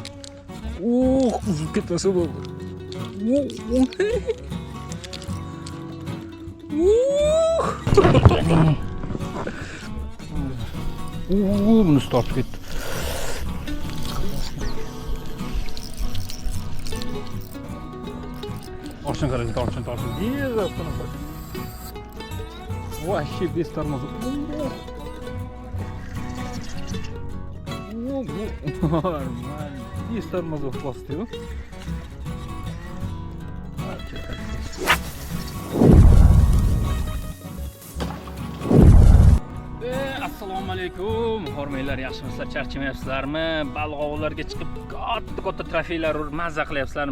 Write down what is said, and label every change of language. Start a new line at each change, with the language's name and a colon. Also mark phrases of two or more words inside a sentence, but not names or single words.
Uzbek: Uzib ketmasa bo'ldi. Buni tortib ketdi. Oshdan qarang, tortib. Yezasini qo'y.
Russian: Вообще без тормоза. Нормально. Без тормозов пластил.
Uzbek: Assalomu alaykum. Hormaylar, yaxshimisizlar? Charchamayapsizlarmi? Baliq ovlarga chiqib katta trofeylar mazza qilyapsizlarmi?